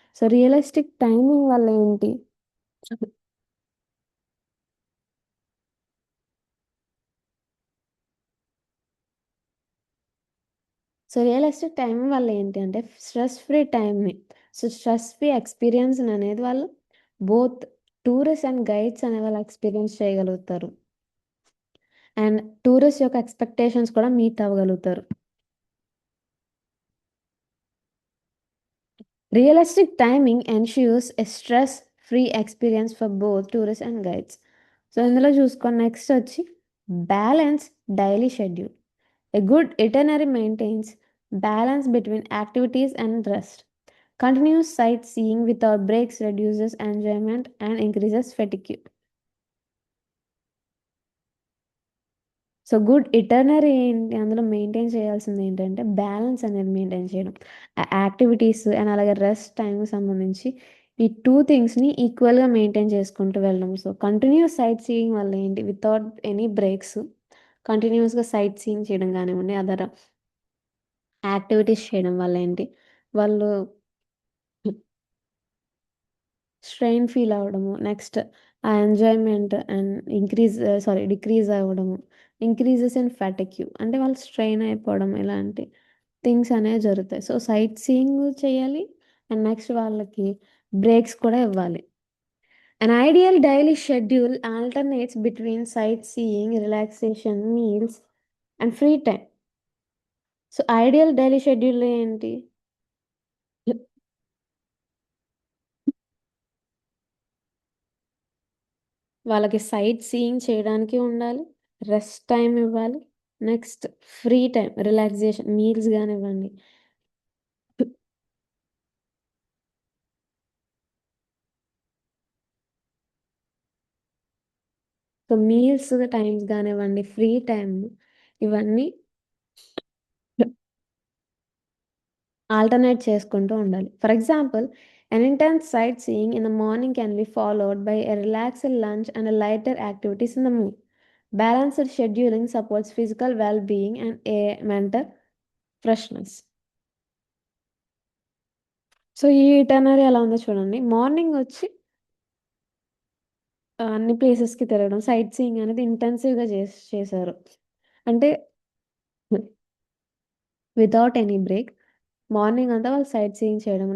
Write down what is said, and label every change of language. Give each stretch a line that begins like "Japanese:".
Telugu: So realistic timing వల్ల ఏంటి, so realistic timing వల్ల ఏంటి అంటే స్ట్రెస్ ఫ్రీ టైంని, సో స్ట్రెస్ ఫ్రీ ఎక్స్పీరియన్స్ అనేది వాళ్ళు బోత్ టూరిస్ట్ అండ్ గైడ్స్ అనే వాళ్ళు ఎక్స్పీరియన్స్ చేయగలుగుతారు. అండ్ టూరిస్ట్ యొక్క ఎక్స్పెక్టేషన్స్ కూడా meet అవ్వగలుగుతారు.
English: Realistic timing ensures a stress-free experience for both tourists and guides.
Telugu: So ఇందులో చూసుకొని నెక్స్ట్ వచ్చి balance daily schedule.
English: A good itinerary maintains balance between activities and rest. Continuous sightseeing without breaks reduces enjoyment and increases fatigue.
Telugu: So good ఇటర్నరీ ఏంటి అందులో maintain చేయాల్సింది ఏంటంటే balance అనేది maintain చేయడం. Activities and అలాగే రెస్ట్ టైంకి సంబంధించి ఈ టూ థింగ్స్ని ఈక్వల్గా మెయింటైన్ చేసుకుంటూ వెళ్ళడం. సో కంటిన్యూస్ సైట్ సీయింగ్ వల్ల ఏంటి వితౌట్ ఎనీ బ్రేక్స్ కంటిన్యూస్గా సైట్ సీయింగ్ చేయడం కానివ్వండి, అదర్ యాక్టివిటీస్ చేయడం వల్ల ఏంటి వాళ్ళు స్ట్రెయిన్ ఫీల్ అవ్వడము, నెక్స్ట్ ఆ ఎంజాయ్మెంట్ అండ్ డిక్రీజ్ అవ్వడము, ఇంక్రీజెస్ ఇన్ ఫ్యాటిక్యూ అంటే వాళ్ళు స్ట్రెయిన్ అయిపోవడం, ఇలాంటి థింగ్స్ అనేవి జరుగుతాయి. సో సైట్ సీయింగ్ చేయాలి అండ్ నెక్స్ట్ వాళ్ళకి బ్రేక్స్ కూడా ఇవ్వాలి.
English: An ideal daily schedule alternates between sightseeing, relaxation, meals, and free time.
Telugu: So ideal daily schedule ఏంటి? వాళ్ళకి సైట్ సీయింగ్ చేయడానికి ఉండాలి, రెస్ట్ టైం ఇవ్వాలి, next free time relaxation meals కానివ్వండి. సో మీల్స్ టైమ్స్ కానివ్వండి, ఫ్రీ టైం, ఇవన్నీ ఆల్టర్నేట్ చేసుకుంటూ ఉండాలి.
English: For example, an intense sightseeing in the morning can be followed by a relaxed lunch and a lighter activities in the mood. Balanced scheduling supports physical well-being and a mental freshness.
Telugu: So ఈ ఇటనరీ ఎలా ఉందో చూడండి. Morning వచ్చి అన్ని ప్లేసెస్కి తిరగడం, sight seeing అనేది ఇంటెన్సివ్గా చేశారు. అంటే వితౌట్ ఎనీ బ్రేక్ మార్నింగ్ అంతా వాళ్ళు సైట్ సీయింగ్ చేయడం.